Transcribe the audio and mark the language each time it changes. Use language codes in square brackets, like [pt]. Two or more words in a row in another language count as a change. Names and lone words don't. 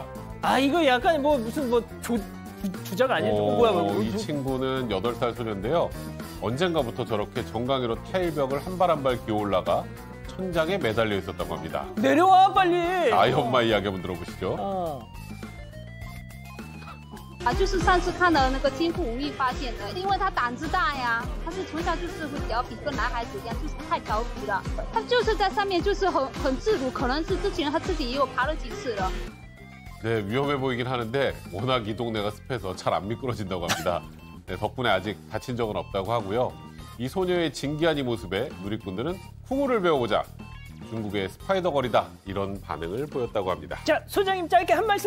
[ko] 아, 이거 약간 무슨 주작 아니에요? 뭐야, 뭐야. 이 친구는 8살 소녀인데요. 언젠가부터 저렇게 정강이로 타일벽을 한 발 한 발 기어 올라가 천장에 매달려 있었다고 합니다. 내려와, 빨리. 아이 엄마 이야기 한번 들어보시죠. [zh] 就是上次看的那个监控无意发现的，因为他胆子大呀，他是从小就是会调皮，跟男孩子一样，就是太调皮了。他就是在上面就是很自如，可能是之前他自己也有爬了几次了。 [ko] 네, 위험해 보이긴 하는데 워낙 이 동네가 습해서 잘 안 미끄러진다고 합니다. 네, 덕분에 아직 다친 적은 없다고 하고요. 이 소녀의 진기한 이 모습에 누리꾼들은 쿵우를 배워보자. 중국의 스파이더걸이다. 이런 반응을 보였다고 합니다. 자, 소장님 짧게 한 말씀.